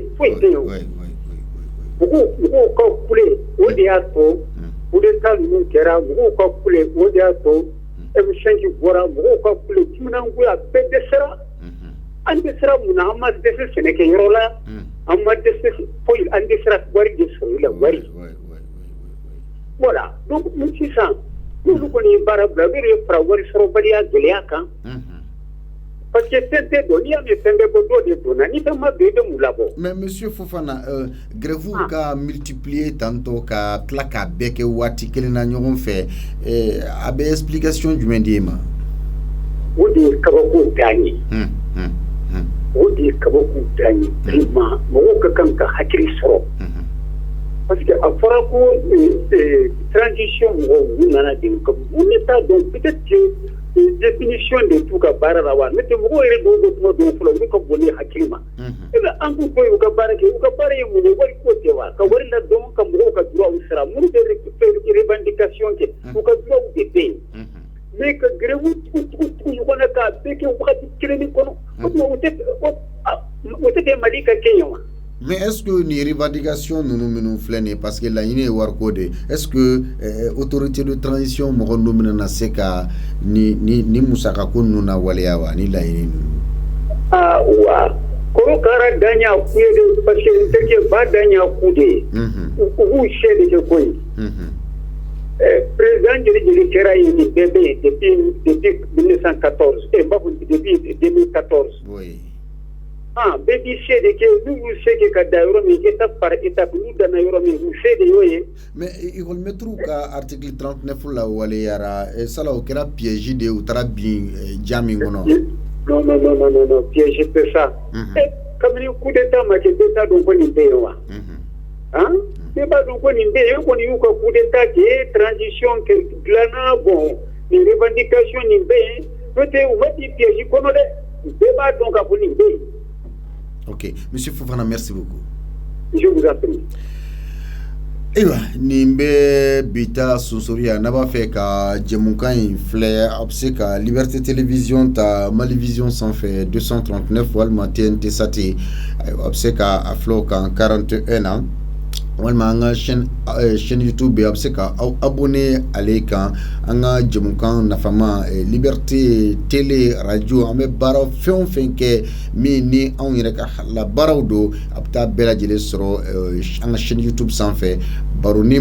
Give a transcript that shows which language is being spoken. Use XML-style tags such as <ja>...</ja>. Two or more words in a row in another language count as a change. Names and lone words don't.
<bm>foyi tɛ yen o mɔgɔw ka kule o de y'a to coup d'état ninnu kɛra mɔgɔw ka kule o de y'a to M5 bɔra mɔgɔw ka kule timinangoya bɛɛ dɛsɛra an dɛsɛra mun na an ma dɛsɛ sɛnɛkɛyɔrɔ la an ma dɛsɛ foyi an dɛsɛra wari de sɔrɔli la wari voilà donc ni sisan n'olu kɔni ye baara bila o de ye fara wari sɔrɔbaliya gɛlɛya kan.</bm> <fr>Parce que c'est mais monsieur</fr> <bm>Fofana grève ka multiplier tantôt ka tla ka beke wati kelena ɲɔgɔn fɛ a bɛ explication jumɛn di ma. o de ye kabako dan ye o de ye kabako dan ye vraiment mɔgɔw ka kan ka hakili sɔrɔ</bm> <fr>parce que</fr> <bm>a fɔra ko transition mɔgɔw u nana den ka mun ne t'a dɔn</bm> <fr>peut-être que définition de tout</fr> <bm>ka baara la wa ne tɛ mɔgɔw yɛrɛ dɔw bɛ kuma dɔw fɔlɔ olu ka bon ni hakili ma e bɛ an k'u to yen u ka baara kɛ u ka baara ye mun ye wari ko tɛ wa ka wari la dɔn ka mɔgɔw ka droit sara minnu bɛ revendication kɛ u ka droit de bɛ yen mais ka grève tugu ɲɔgɔn na k'a bɛɛ kɛ wagati kelen kɔnɔ o tɛ kɛ Mali ka kɛ yen wa.</bm> <fr>mais est-ce que</fr> <bm>ni revendication ninnu filɛ nin ye</bm> <fr>parce que</fr> <bm>laɲini ye wariko de</bm> <fr>est-ce que autorité de transition</fr> <bm>mɔgɔ ninnu bɛna se ka ni musakako ninnu na waleya wa ni laɲini ninnu. wa korokara dan y'a ku ye de</bm> <fr>parce que</fr> <bm>n terikɛ ba dan y'a ku de ye u b'u se de kɛ ko ye président jeli kɛra ye nin bɛɛ bɛ yen depuis 1914 n b'a fɔ depuis 2014. oui. bɛɛ b'i se de kɛ n'u y'u se kɛ ka da yɔrɔ min</bm> <fr>étape par étape</fr> <bm>n'u danna yɔrɔ min u se de y'o ye. mais école-maître ka article 39 la waleyara sala o kɛra piège de u taara bin ja min kɔnɔ. non piège tɛ sa. kabini coup d'état ma kɛ bɛɛ t'a dɔn ko nin bɛ yen wa. bɛɛ b'a dɔn ko nin bɛ yen e kɔni y'u ka coup d'état kɛ transition kɛ dilanna bon nin revendication nin bɛ yen n'o tɛ u ma di piège kɔnɔ dɛ bɛɛ b'a dɔn ka fɔ nin bɛ yen.</bm> <fr>Ok, Monsieur Fofana, merci beaucoup. Je vous en prie.</fr> <bm>Ewa, nimbe bita sunsoria</bm> <fr>n'a pas fait</fr> <bm>ka jemukan in filɛ a bɛ se ka Liberté Télévision ta Malivision sanfɛ 239 walima TNT Sati a bɛ se ka a filɛ o kan 41 na walima an ka chaîne YouTube a bɛ se ka aw abonné ale kan an ka jɛmukan nafama Liberté télé radio an bɛ baara fɛn o fɛn kɛ min ni anw yɛrɛ ka halala baaraw don a bɛ taa bɛɛ lajɛlen sɔrɔ an ka chaîne YouTube sanfɛ baronin</bm>